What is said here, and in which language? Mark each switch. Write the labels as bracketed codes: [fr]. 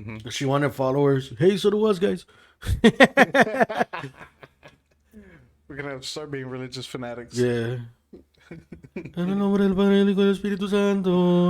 [en] She wanted followers. Hey, so do us, guys. We're gonna have to start being religious fanatics. Yeah. [es] En el nombre del Padre, del Hijo y del Espíritu Santo.